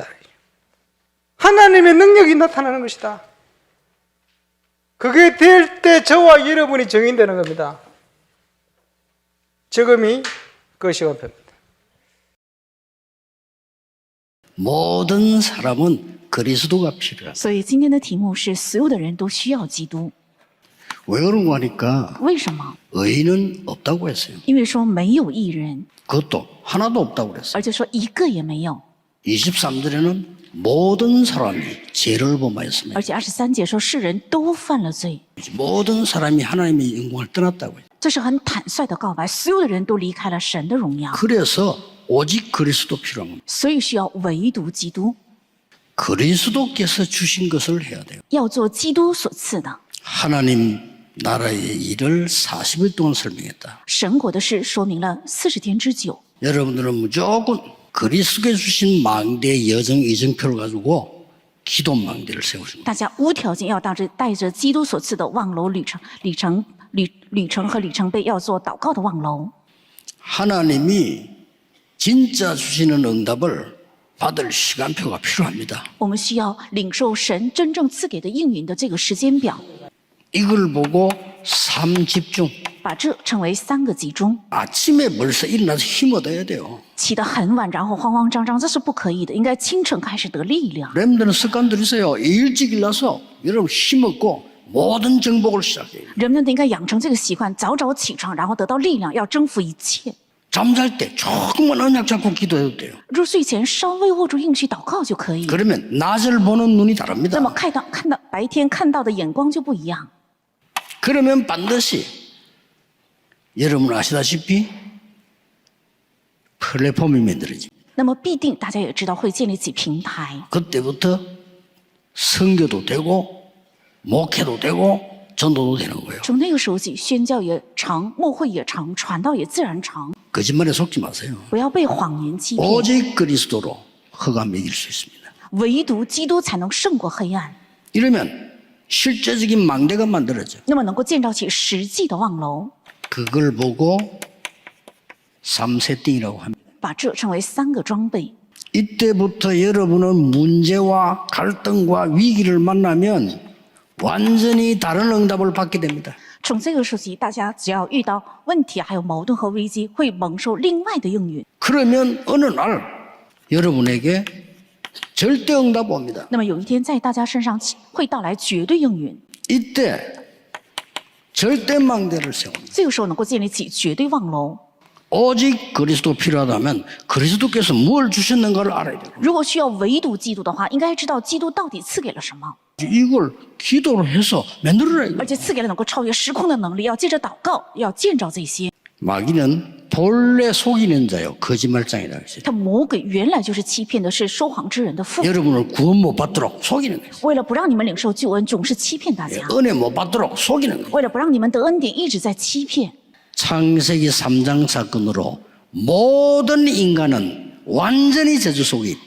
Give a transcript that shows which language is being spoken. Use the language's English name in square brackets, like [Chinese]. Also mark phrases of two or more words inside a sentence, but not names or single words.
[Korean] 하나님의 능력이 나타나는 것이다. 그게 될 때 저와 여러분이 정인되는 겁니다. 지금이 그 시간표입니다. 모든 사람은 그리스도가 필요하다. [Chinese] 所以今天的题目是：所有的人都需要基督。 [Korean] 왜 그런 거 하니까 [Chinese] 为什么？ [Korean] 의인은 없다고 했어요. [Chinese] 因为说没有义人， [Korean] 그것도 하나도 없다고 그랬어요. [Chinese] 而且说一个也没有。 [Korean] 23절에는 모든 사람이 죄를 범하였으며 [Chinese] 而且23节说世人都犯了罪， [Korean] 모든 사람이 하나님의 영광을 떠났다고 해요. [Chinese] 这是很坦率的告白。所有的人都离开了神的荣耀， [Korean] 그래서 오직 그리스도 필요한 겁니다. [Chinese] 所以需要唯独基督， [Korean] 그리스도께서 주신 것을 해야 돼요. [Chinese] 要做基督所赐的。 [Korean] 하나님 나라의 일을 40일 동안 설명했다. [Chinese] 神国的事说明了40天之久。 [Korean] 여러분들은 무조건 그리스도께 주신 망대 여정 이정표를 가지고 기도 망대를 세우십니다. [Chinese] 大家无条件要带着基督所赐的望楼旅程和里程碑，要做祷告的望楼。 [Korean] 하나님이 진짜 주시는 응답을 받을 시간표가 필요합니다. [Chinese] 我们需要领受神真正赐给的应允的这个时间表， [Korean] 이걸 보고 3집중. [Chinese] 把这称为3个集中。 [Korean] 아침에 벌써 일어나서 힘 얻어야 돼요. [Chinese] 起得很晚，然后慌慌张张，这是不可以的。应该清晨开始得力量。 [Korean] 렘들은 습관들이 있어요. 일찍 일어나서 여러분 힘 얻고 모든 정복을 시작해요. [Chinese] 人们都应该养成这个习惯，早早起床，然后得到力量，要征服一切。 [Korean] 잠잘 때 조금만 언약 잡고 기도해도 돼요. [Chinese] 入睡前稍微握住应许祷告就可以。 [Korean] 그러면 낮을 보는 눈이 [Chinese] 那 [Korean] 다릅니다. [Chinese] 么看到白天看到的眼光就不一样。 [Korean] 그러면 반드시 여러분 아시다시피 플랫폼이 만들어집니다. [Chinese] 那么必定大家也知道会建立起平台， [Korean] 그때부터 선교도 되고 목회도 되고 전도도 되는 거예요. [Chinese] 从那个时候起，宣教也长，牧会也长，传道也自然长。 [Korean] 거짓말에 속지 마세요. [Chinese] 不要被谎言欺骗， [Korean] 오직 그리스도로 흑암 이길 수 있습니다. [Chinese] 唯独基督才能胜过黑暗。 [Korean] 이러면 실제적인 망대가 만들어져. [Chinese] 那么能够建造起实际的望楼， [Korean] 그걸 보고 3세띵이라고 합니다. [Chinese] 把这称为3个装备。 [Korean] 이때부터 여러분은 문제와 갈등과 위기를 만나면 완전히 다른 응답을 받게 됩니다. [Chinese] 从这个时期，大家只要遇到问题、还有矛盾和危机，会蒙受另外的应允。 [Korean] 그러면 어느 날 여러분에게 절대 응답 옵니다. [Chinese] 那么有一天，在大家身上会到来绝对应允。 [Korean] 이때 절대 망대를 세웁니다. [Chinese] 这个时候能够建立起绝对望楼。 [Korean] 오직 그리스도 필요하다면 그리스도께서 뭘 주셨는가를 알아야 돼요. [Chinese] 如果需要唯独基督的话，应该知道基督到底赐给了什么， [Korean] 이걸 기도로 해서 만들어라 이거. [Chinese] 而且赐给了能够超越时空的能力。要借着祷告，要建造这些。 [Korean] 마귀는 본래 속이는 자요 거짓말장이라고 했어요. [Chinese] 他魔鬼原来就是欺骗的，是说谎之人的父。 [Korean] 여러분을 구원 못 받도록 속이는 거예요. [Chinese] 为了不让你们领受救恩，总是欺骗大家； [Korean] 은혜 못 받도록 속이는 거예요. [Chinese] 为了不让你们得恩典，一直在欺骗。 [Korean] 창세기 3장 사건으로 모든 인간은 완전히 저주 속에 있다.